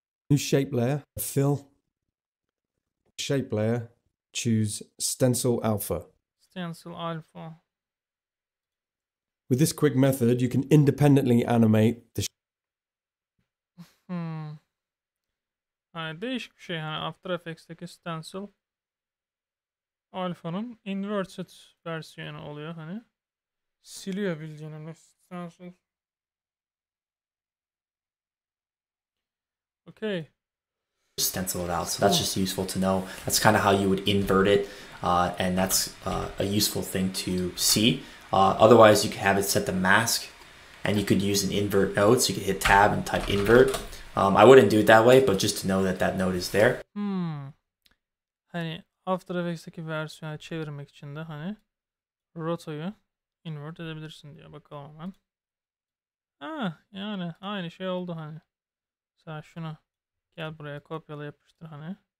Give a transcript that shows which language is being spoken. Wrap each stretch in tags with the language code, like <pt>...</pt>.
<en>New shape layer, fill. Shape layer, choose Stencil Alpha. Stencil Alpha. With this quick method, you can independently animate the</en> <tr>Yani değişik bir şey, hani After Effects'teki stencil Alpha'nın inverted versiyonu oluyor hani. Siliyor bildiğin stencil.</tr> <en>Okay. Stencil it out. So that's just useful to know. That's kind of how you would invert it, and that's a useful thing to see. Otherwise, you could have it set to mask, and you could use an invert node. So you could hit tab and type invert. I wouldn't do it that way, but just to know that that node is there.</en> <tr>Hani After Effects'teki versiyonu çevirmek için de hani rotoyu invert edebilirsin diye bakalım hemen. Yani aynı şey oldu hani. Mesela şunu gel buraya kopyala yapıştır hani.</tr>